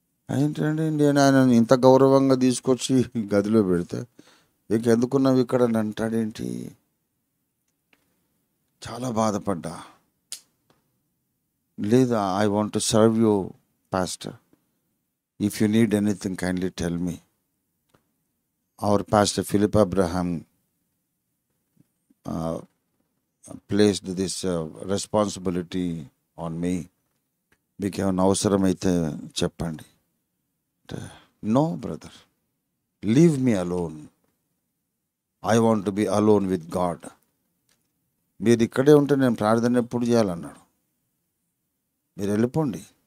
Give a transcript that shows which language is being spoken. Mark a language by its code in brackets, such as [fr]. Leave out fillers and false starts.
[te] ఏంటండి, నేను ఆయన ఇంత గౌరవంగా తీసుకొచ్చి గదిలో పెడితే ఇంకెందుకున్నావు ఇక్కడ అని అంటాడేంటి? చాలా బాధపడ్డా. [en] లేదా, I want to serve you pastor, if you need anything kindly tell me. Our pastor Philip Abraham placed this responsibility on me. [te] మీకు ఏమైనా అవసరమైతే చెప్పండి. [en] No brother, leave me alone, I want to be alone with God. [te] మీరు ఇక్కడే ఉంటే నేను ప్రార్థన ఎప్పుడు చేయాలన్నాడు. మీరు వెళ్ళిపోండి.